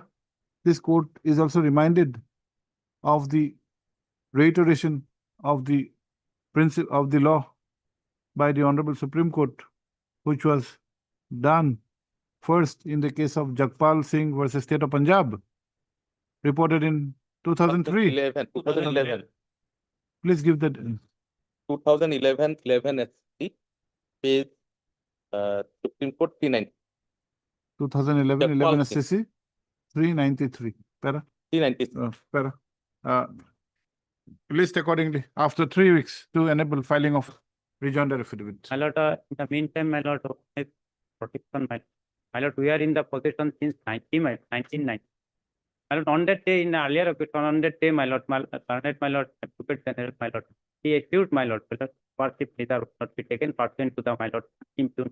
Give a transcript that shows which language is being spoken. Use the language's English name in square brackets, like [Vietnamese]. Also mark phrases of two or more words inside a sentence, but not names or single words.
[English] This court is also reminded of the reiteration of the principle of the law by the Honorable Supreme Court, which was done first in the case of Jagpal Singh versus State of Punjab, reported in 2003. 2011. Please give that. 2011 SC page Supreme Court 390. 2011 Jagpal 11 Singh. SCC 393. Para. 390. Para. List accordingly after 3 weeks to enable filing of rejoinder affidavit. My lord, in the meantime, my lord, protection, my My lord, we are in the possession since 1990. My lord, on that day, in the earlier occasion, on that day, my lord, Advocate General, my lord, he issued, my lord, worship neither would not be taken pursuant to the, my lord, impugn.